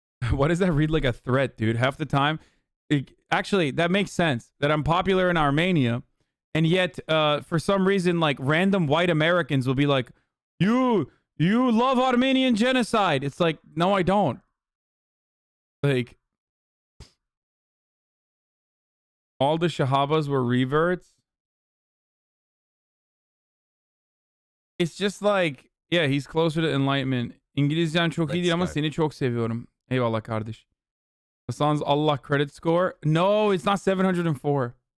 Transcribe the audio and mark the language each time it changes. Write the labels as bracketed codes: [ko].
[en] Why does that read like a threat, dude? Half the time. Actually, that makes sense that I'm popular in Armenia, and yet for some reason, like random white Americans will be like, you love Armenian genocide. It's like, no, I don't. Like, all the Shahabas were reverts. It's just like, yeah, he's closer to enlightenment. [tr] İngilizcen çok iyi değil ama seni çok seviyorum. Eyvallah kardeş. [en] Hasan's Allah credit score? No, it's not 704.